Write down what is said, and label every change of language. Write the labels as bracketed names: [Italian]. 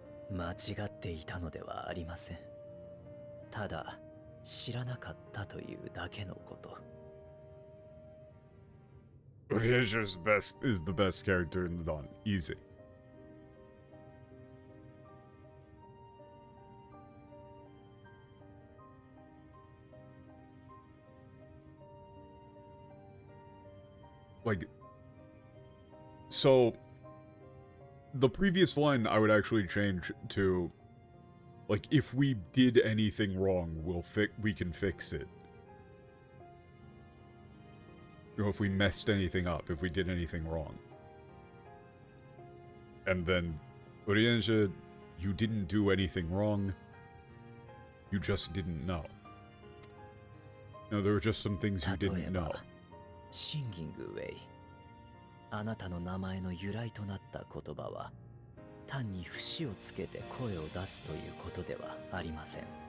[Japanese] 間違っていたのではありません。ただ知らなかったというだけのこと。 [English] Ryuja's is the best character in the Dawn. Easy. Like, so the previous line I would actually change to, like, if we did anything wrong, we can fix it. You know, if we messed anything up, if we did anything wrong. And then, Urienja, you didn't do anything wrong. You just didn't know. No, there were just some things you didn't know. [Japanese] シンギングウェイ。あなたの名前の由来となった言葉は、単に節をつけて声を出すということではありません。